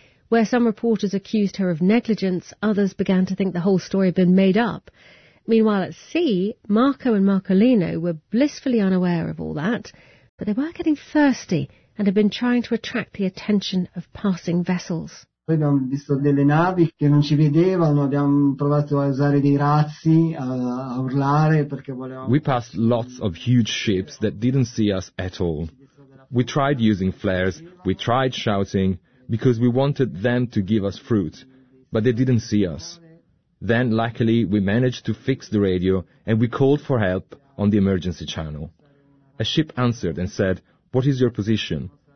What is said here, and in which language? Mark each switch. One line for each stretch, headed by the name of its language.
English: Where some reporters accused her of negligence, others began to think the whole story had been made up. Meanwhile at sea, Marco and Marcolino were blissfully unaware of all that, but they were getting thirsty and had been trying to attract the attention of passing vessels.
Italian: Poi abbiamo visto delle navi che non ci vedevano, abbiamo provato a usare dei razzi, a urlare perché volevamo.
English: We passed lots of huge ships that didn't see us at all. We tried using flares, we tried shouting, because we wanted them to give us fruit, but they didn't see us. Then, luckily, we managed to fix the radio and we called for help on the emergency channel. A ship answered and said, "What is your position?"